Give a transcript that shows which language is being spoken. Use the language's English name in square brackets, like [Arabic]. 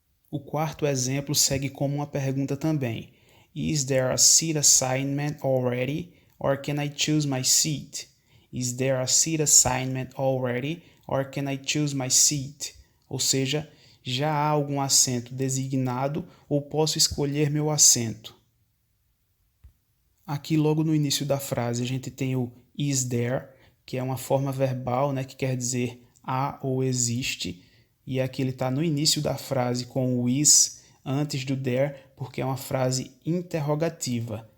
[Portuguese] O quarto exemplo segue como uma pergunta também. [English] Is there a seat assignment already, or can I choose my seat? Is there a seat assignment already, or can I choose my seat? [Portuguese] Ou seja, já há algum assento designado ou posso escolher meu assento? Aqui logo no início da frase a gente tem o is there, que é uma forma verbal, né, que quer dizer há ou existe. E aqui ele está no início da frase com o is antes do there, porque é uma frase interrogativa.